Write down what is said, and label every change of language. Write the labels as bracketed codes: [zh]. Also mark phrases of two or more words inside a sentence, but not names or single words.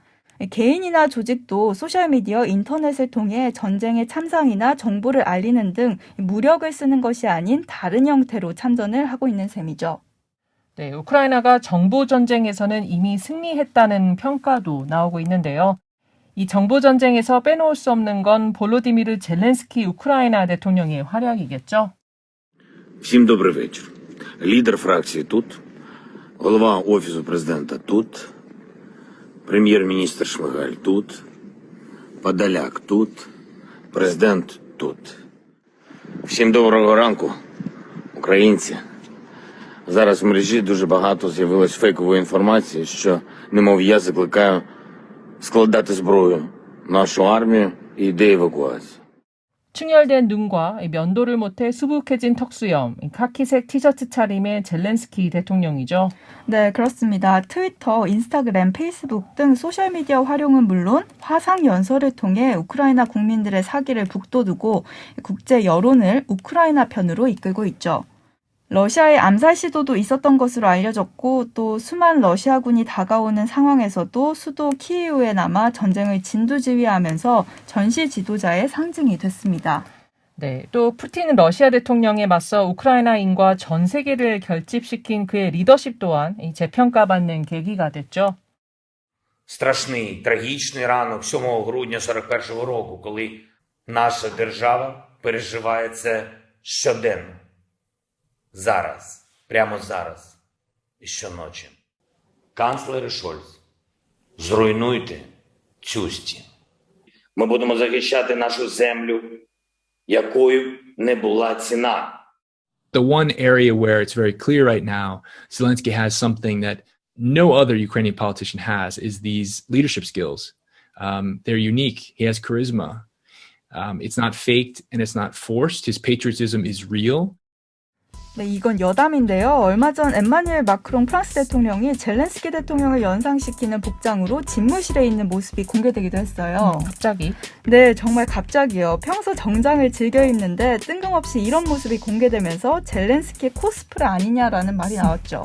[ko] 개인이나 조직도 소셜미디어, 인터넷을 통해 전쟁의 참상이나 정보를 알리는 등 무력을 쓰는 것이 아닌 다른 형태로 참전을 하고 있는 셈이죠. 네, 우크라이나가 정보 전쟁에서는 이미 승리했다는 평가도 나오고 있는데요. 이 정보 전쟁에서 빼놓을 수 없는 건 볼로디미르 젤렌스키 우크라이나 대통령의 활약이겠죠. [uk] Всім добрий вечір. Лідер фракції тут, голова Офісу президента тут, прем'єр-міністр Шмигаль тут, Подоляк тут, президент тут. Всім доброго ранку, українці. Зараз в мережі дуже багато з'явилось фейкової інформації, що, немов я закликаю складати зброю нашу армію і йде евакуація. [ko] 충혈된 눈과 면도를 못해 수북해진 턱수염, 카키색 티셔츠 차림의 젤렌스키 대통령이죠. 네, 그렇습니다. 트위터, 인스타그램, 페이스북 등 소셜미디어 활용은 물론 화상 연설을 통해 우크라이나 국민들의 사기를 북돋우고 국제 여론을 우크라이나 편으로 이끌고 있죠. 러시아의 암살 시도도 있었던 것으로 알려졌고 또 수많은 러시아군이 다가오는 상황에서도 수도 키이우에 남아 전쟁을 진두지휘하면서 전시 지도자의 상징이 됐습니다. 네, 또 푸틴 러시아 대통령에 맞서 우크라이나인과 전 세계를 결집시킨 그의 리더십 또한 재평가받는 계기가 됐죠. [uk] Страшний, трагічний ранок 7 грудня 41-го року, коли наша держава переживає це щоденно. Зараз, прямо зараз і щоночі. Канцлер Шольц, зруйнуйте цю стіну. Ми будемо захищати нашу землю, якою не була ціна. [en] The one area where it's very clear right now, Zelensky has something that no other Ukrainian politician has, is these leadership skills. They're unique. He has charisma. It's not faked and it's not forced. His patriotism is real. [ko] 네, 이건 여담인데요. 얼마 전 엠마누엘 마크롱 프랑스 대통령이 젤렌스키 대통령을 연상시키는 복장으로 집무실에 있는 모습이 공개되기도 했어요. 갑자기? 네, 정말 갑자기요. 평소 정장을 즐겨 입는데 뜬금없이 이런 모습이 공개되면서 젤렌스키의 코스프레 아니냐라는 말이 나왔죠.